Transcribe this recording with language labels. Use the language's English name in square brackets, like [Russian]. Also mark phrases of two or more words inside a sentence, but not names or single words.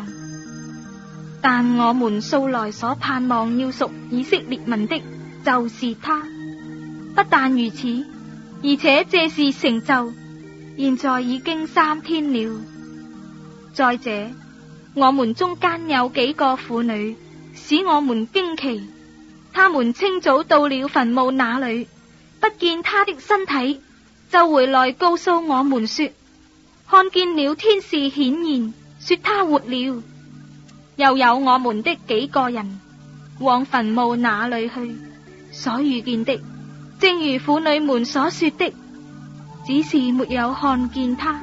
[Chinese] 但我們素來所盼望要屬以色列民的，就是他。不但如此，而且這事成就，現在已經3天了。再者，我們中間有幾個婦女使我們驚奇，他們清早到了墳墓那裏，不見他的身體，就回來告訴我們說，看見了天使顯現，說他活了。又有我們的幾個人往墳墓那裏去，所遇見的正如婦女們所說的，只是沒有看見他。